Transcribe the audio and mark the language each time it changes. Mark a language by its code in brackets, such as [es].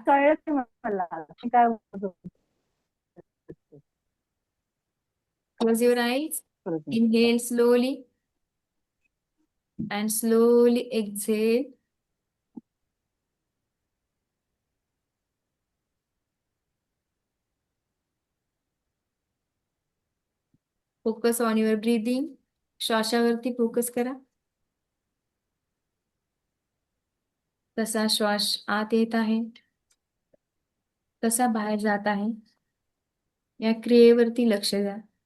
[mr] कळलं की मला मी काय बोलत होते. [en] Close your eyes. [mr] परत नाही. [en] Inhale slowly and slowly exhale. Focus on your breathing. [mr] श्वासावरती focus करा. कसा श्वास आत येत आहे, कसा बाहेर जात आहे, या क्रियेवरती लक्ष द्या.